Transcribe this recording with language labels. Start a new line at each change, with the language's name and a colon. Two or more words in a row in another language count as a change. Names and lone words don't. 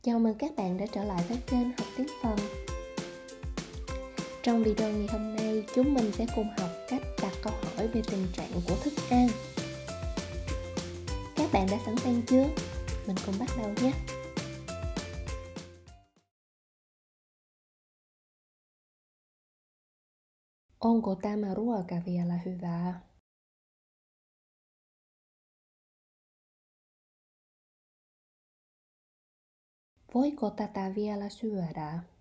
Vietnamese: Chào mừng các bạn đã trở lại với kênh Học Tiếng Phần. Trong video ngày hôm nay, chúng mình sẽ cùng học cách đặt câu hỏi về tình trạng của thức ăn. Các bạn đã sẵn sàng chưa? Mình cùng bắt đầu nhé!
Finnish: Onko tämä ruoka vielä hyvää? Voiko tätä vielä syödä?